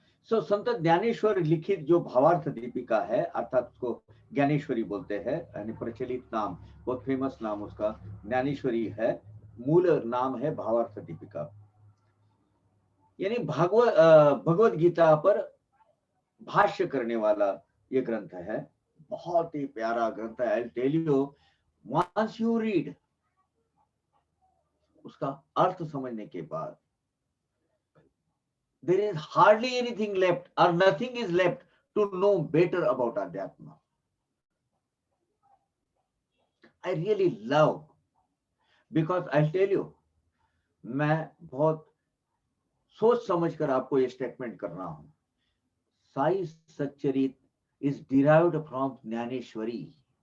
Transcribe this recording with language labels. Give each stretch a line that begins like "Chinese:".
Hindi: संत ज्ञानेश्वर लिखित जो भावार्थ दीपिका है, अर्थात उसको ज्ञानेश्वरी बोलते हैं, यानी प्रचलित नाम, बहुत फेमस नाम उसका ज्ञानेश्वरी है, मूल नाम है भावार्थ दीपिका। यानी भगवत गीता पर भाष्य करने वाला ये ग्रंथ है। बहुत ही प्यारा ग्रंथ है।
English: I'll tell you, once you read,
Hindi: उसका अर्थ समझने के बाद
English: there is hardly anything left or nothing is left to know better about Adhyatma. I really love, because I'll tell you,
Hindi: मैं बहुत सोच समझकर आपको ये स्टेटमेंट कर रहा हूं.
English: Sai Satcharit is derived from Dnyaneshwari.